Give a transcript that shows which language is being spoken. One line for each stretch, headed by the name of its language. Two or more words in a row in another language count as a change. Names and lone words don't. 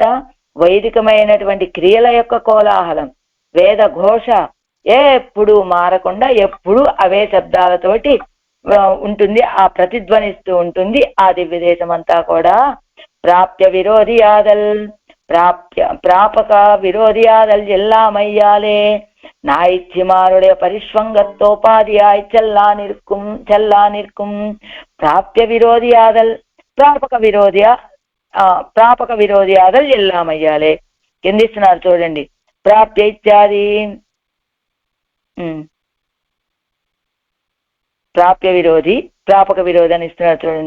Telugu: వైదికమైనటువంటి క్రియల యొక్క కోలాహలం, వేద ఘోష ఎప్పుడు మారకుండా ఎప్పుడు అవే శబ్దాలతోటి ఉంటుంది, ఆ ప్రతిధ్వనిస్తూ ఉంటుంది ఆ దివ్య దేశం అంతా కూడా.
Tamil: ப்ராப்ய விரோதியாதல் ப்ராபக விரோதியாதல் எல்லாமய்யாலே ஞாயிற்றுமாருடைய பரிஷ்வங்கத்தோபாதியாய் செல்லா நிற்கும் ப்ராப்ய விரோதியாதல் ப்ராபக விரோதியாதல் எல்லாமய்யாலே.
Telugu: కిందిస్తున్నారు చూడండి, ప్రాప్య ఇత్యాది ప్రాప్య విరోధి ప్రాపక విరోధి అని ఇస్తున్నారు చూడండి.